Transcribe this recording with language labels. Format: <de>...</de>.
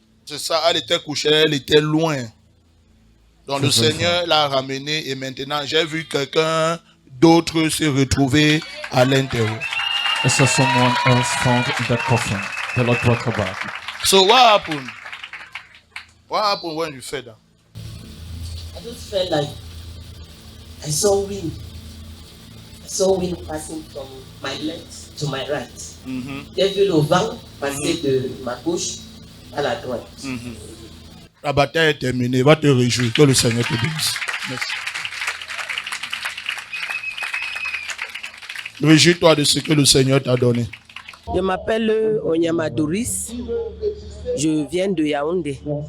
<fr>C'est ça, elle était couchée, elle était loin. Donc le C'est vrai, Seigneur l'a ramenée et maintenant j'ai vu quelqu'un d'autre se retrouver à l'intérieur.</fr> <en>I saw someone else found in that coffin. The Lord brought her back. So what happened? What happened when you fed her? I just felt like I saw wind. I saw wind passing from my left to my right.</en> <fr>J'ai vu le vent passer de ma gauche à la droite. La bataille est terminée. Va te réjouir. Que le Seigneur te bénisse. Merci. Réjouis-toi de ce que le Seigneur t'a donné. Je m'appelle Onyama Doris. Je viens de Yaoundé.</fr>